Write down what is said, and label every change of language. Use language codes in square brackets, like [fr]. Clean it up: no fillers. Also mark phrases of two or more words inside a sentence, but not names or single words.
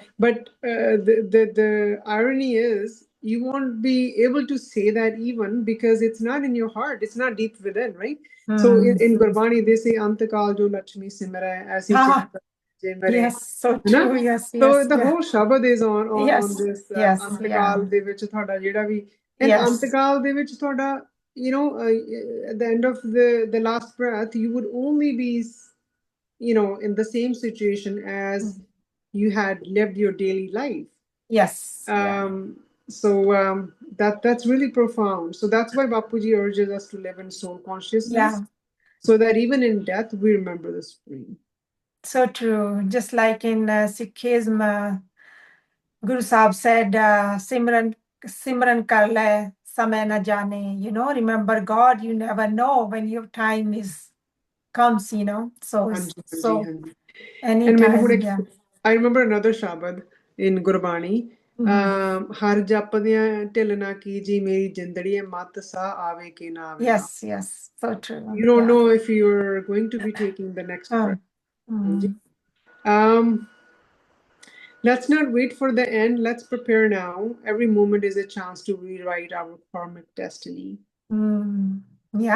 [en] But the irony is, you won't be able to say that even because it's not in your heart. It's not deep within, right? So in Gurbani, they say, [pa] "ਅੰਤਕਾਲ ਜੋ ਲਛਮੀ ਸਿਮਰੈ, ਐਸੀ ਚਿਤ ਜੇ ਮਰੈ." [en] Yes, so [hi] है ना? [en] true. Yes, So yes, the yeah. whole Shabad is on Yes, this yes, [pa] ਅੰਤਕਾਲ ਦੇ ਵਿੱਚ ਤੁਹਾਡਾ ਜਿਹੜਾ ਵੀ and [en] yes. [pa] ਅੰਤਕਾਲ ਦੇ ਵਿੱਚ ਤੁਹਾਡਾ [en] at the end of the last breath you would only be in the same situation as you had lived your daily life. Yes. Yeah. So that's really profound. So that's why Bapuji urges us to live in soul consciousness, so that even in death we remember the Supreme. So true. Just like in Sikhism, Guru Sahib said, [pa] ਸਿਮਰਨ ਕਰ ਲੈ, ਸਮਾਂ ਨਾ ਜਾਣੇ. [en] Remember God, you never know when your time comes, So, [pa] Hanji, [en] so [pa] ਹਾਂਜੀ, ਹਾਂਜੀ. [en] And anytime, yeah. I remember another Shabad in Gurbani. [pa] ਹਰ ਜਪਦਿਆਂ ਢਿੱਲ ਨਾ ਕੀਜੀ ਮੇਰੀ ਜਿੰਦੜੀ ਮੱਤ ਸਾ ਆਵੇ ਕਿ ਨਾ ਆਵੇ. [en] Yes, yes, so true. You don't know if you're going to be taking the next breath. Let's not wait for the end. Let's prepare now. Every moment is a chance to rewrite our karmic destiny. Yeah.